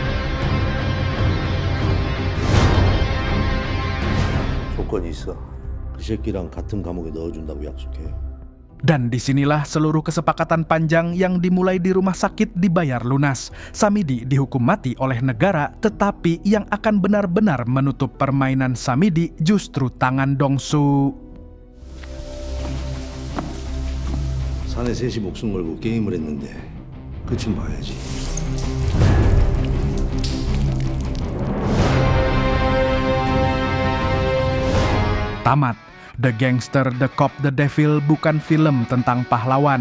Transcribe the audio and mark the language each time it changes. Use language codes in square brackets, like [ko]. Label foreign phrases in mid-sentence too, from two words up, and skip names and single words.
[ko] 조건이 있어. 그 새끼랑 같은 감옥에 넣어준다고 약속해. [id] Dan disinilah seluruh kesepakatan panjang yang dimulai di rumah sakit dibayar lunas. Samidi dihukum mati oleh negara, tetapi yang akan benar-benar menutup permainan Samidi justru tangan Dongsu. [ko] 사내 셋이 목숨 걸고 게임을 했는데 끝은 봐야지. [id] Tamat. The Gangster, The Cop, The Devil bukan film tentang pahlawan.